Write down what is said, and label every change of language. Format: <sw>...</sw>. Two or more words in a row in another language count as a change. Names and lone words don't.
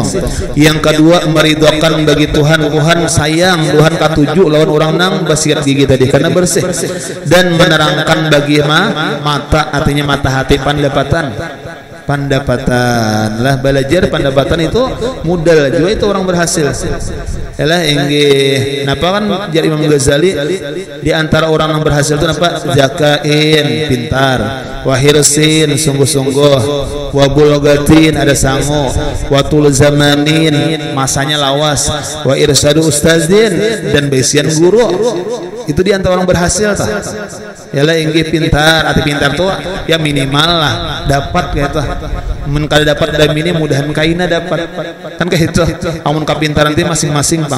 <bjn>Yang kedua meridhokan bagi Tuhan sayang Tuhan katuju lawan orang nang basiat gigi tadi karena bersih, dan menerangkan bagi mata, artinya mata hati pendapatan lah, belajar pendapatan itu modal juga itu orang berhasil. Yalah inggih. Napa kan jar Imam Ghazali di antara orang yang berhasil itu napa? Zakain pintar,</bjn> <ar>وحرص</ar> <bjn>sungguh-sungguh,</bjn> <ar>وبلغة</ar> <bjn>ada sangu,</bjn> <ar>وطول زمان</ar> <bjn>masanya lawas,</bjn> <ar>وإرشاد أستاذ</ar> <bjn>dan besian guru. Itu di antara orang berhasil tah. Yalah inggih pintar, arti pintar tuh ya minimal lah dapat kayak itu. Mun kada dapat dan ini mudahan kaina dapat. Kan kayak itu. Amun kapintaran teh masing-masing, Bang.</bjn>